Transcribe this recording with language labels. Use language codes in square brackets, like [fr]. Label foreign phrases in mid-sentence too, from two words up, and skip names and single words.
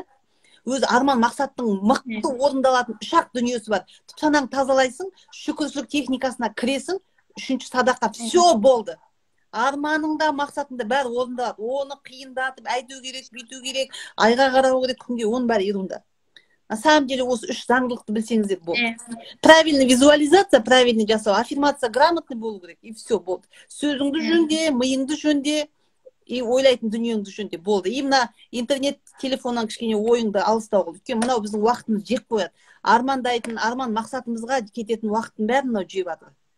[kk] Өз арман мақсаттың мықты орындалатын үш-ақ дүниесі бар. Тұпсанаң тазалайсың, шүкіршілік техникасына кіресің, үшінші садақа, все болды. Арманыңда, мақсатыңда бәрі орындалады. Оны қиындатып, әйту керек, бүйту керек, айға қарау керек, күнге, оның бәрі ерунда. [ru] На самом деле [kk] осы үш заңдылықты білсеңіздер болды. [ru] Правильный визуализация, [kk] правильный жасау, аффирмация грамотный болу керек, [ru] и все [kk] болды. Сөзіңді жөнде, миыңды жөнде, и ойлайтын дүниеңді жөнде болды. И мына интернет телефоннан кішкене ойыңды алыстау қыл. Өйткені мынау біздің уақытымыз жеп қояды. Армандайтын, арман мақсатымызға кететін уақыттың бәрін мынау жеп жатыр.